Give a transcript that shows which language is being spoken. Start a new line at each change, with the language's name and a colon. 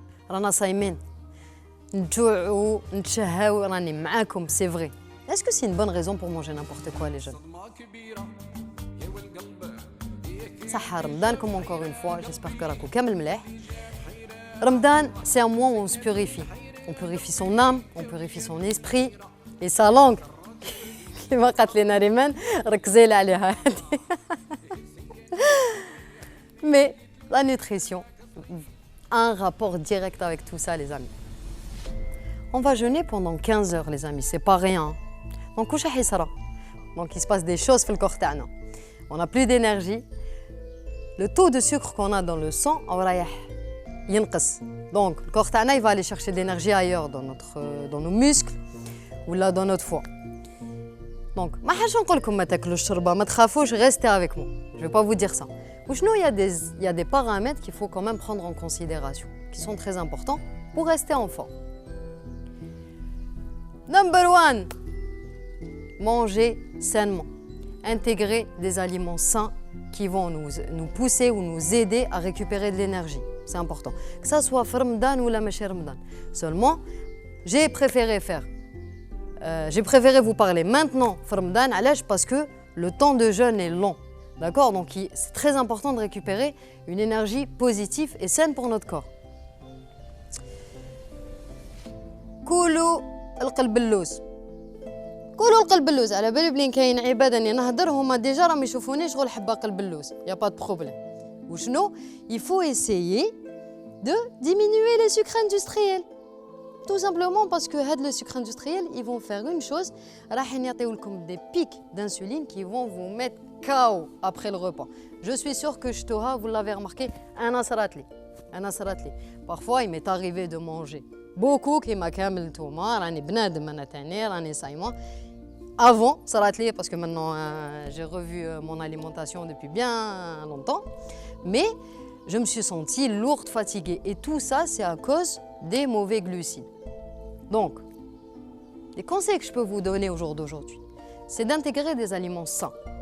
Arabic: رانا صايمين نجوعوا نتشهاو راني معاكم سي فري.
French: Est-ce que c'est une bonne raison pour manger n'importe quoi les jeunes?
Arabic: صحة رمضانكم
French: encore une fois, j'espère que
Arabic: راكم كامل ملاح.
French: Ramadan, c'est un mois où on se purifie. On purifie son âme, on purifie son esprit et sa langue.
Arabic: كيما قالت لنا ريمان ركزي لي عليها.
French: Mais la nutrition a un rapport direct avec tout ça les amis. On va jeûner pendant 15 heures les amis, c'est pas rien. Donc
Arabic: واش راح يصرى؟
French: Donc il se passe des choses
Arabic: في الكور تاعنا.
French: On n'a plus d'énergie. Le taux de sucre qu'on a dans le sang
Arabic: رايح ينقص.
French: Donc le corps تاعنا il va aller chercher de l'énergie ailleurs dans nos muscles ou là dans notre foie.
Arabic: Donc ما حاش نقول لكم ما تاكلوش الشربه ما تخافوش
French: restez avec moi. Je vais pas vous dire ça. وشنو il y a des paramètres qu'il faut quand même prendre en considération qui sont très importants pour rester en forme.
English: Number 1,
French: manger sainement. Intégrer des aliments sains qui vont nous pousser ou nous aider à récupérer de l'énergie. C'est important. Que ça soit Ramadan ou la Mèche Ramadan. Seulement, j'ai préféré vous parler maintenant Ramadan parce que le temps de jeûne est long. D'accord? Donc c'est très important de récupérer une énergie positive et saine pour notre corps.
Arabic: كولوا القلب اللوز. كولوا القلب اللوز على بالي بلين كاين عباد اني نهضر هما ديجا راهم يشوفوني شغل حبه قلب اللوز.
French: يا با دو بروبليم. وشنو؟ Il faut essayer de diminuer les sucres industriels. Tout simplement parce que les sucres industriels, ils vont faire une chose,
Arabic: راح يعطيو لكم
French: des pics d'insuline qui vont vous mettre KO après le repas. Je suis sûre que Shtoha, vous l'avez remarqué,
Arabic: أنا صرات لي.
French: Parfois, il m'est arrivé de manger beaucoup
Arabic: كيما كامل نتوما راني بنادم انا تاني راني صايمه.
French: Avant,
Arabic: صرات لي
French: parce que maintenant j'ai revu mon alimentation depuis bien longtemps, mais je me suis sentie lourde, fatiguée et tout ça c'est à cause des mauvais glucides. Donc, les conseils que je peux vous donner au jour d'aujourd'hui, c'est d'intégrer des aliments sains.